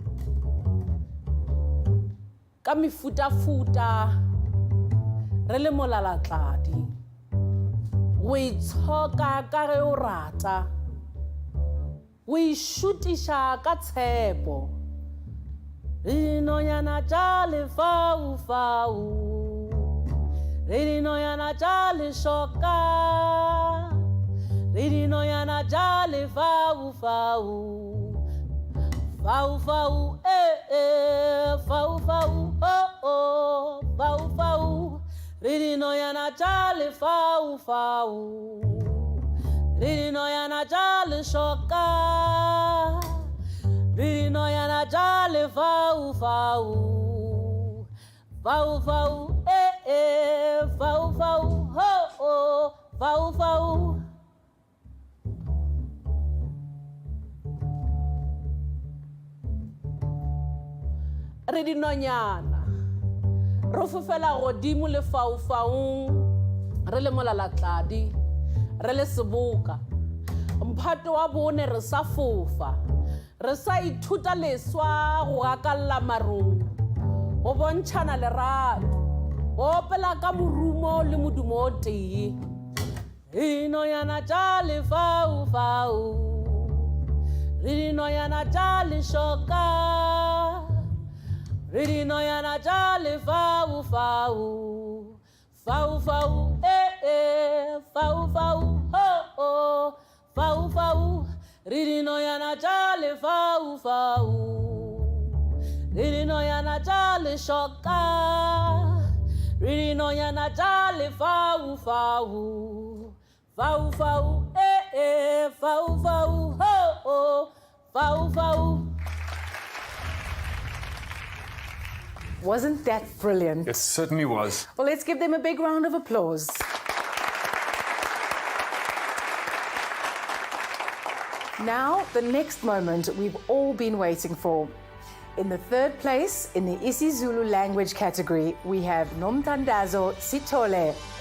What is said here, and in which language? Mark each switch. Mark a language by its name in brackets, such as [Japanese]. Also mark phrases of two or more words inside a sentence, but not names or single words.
[Northern Sotho] Ka mefutafuta re le molalatladi. O itshoka ka ge o rata. O išutiša ka tshepo. Dinonyana tša lefaufau. Reading yana jolly shoka. Reading yana jolly fau fau. Fau fau fau fau oh fau fau. Reading yana jolly fau fau. Reading yana jolly shoka. Reading yana jolly fau fau. Fau fau fau fau oh fau fau. Re dinonyana re fofela godimo le fau fau. Re le molalatladi re le seboka. Mphato wa bone re sa fofa. Re sa ithuta leswa go akalla marung. Go bontšhana lerato. Opela ka morumo le modumo o tee. Dinonyana tša lefaufau. Re dinonyana tša lešoka. Re dinonyana tša lefaufau. Faufau faufau oh faufau. Re dinonyana tša lefaufau. Re dinonyana tša lešoka. Reading on yana jolly fau fau. Fau fau fau fau oh fau fau. [English] Wasn't that brilliant? It certainly was. Well, let's give them a big round of applause. Now, the next moment we've all been waiting for. In the third place, in the isiZulu language category, we have Nomtandazo Sithole.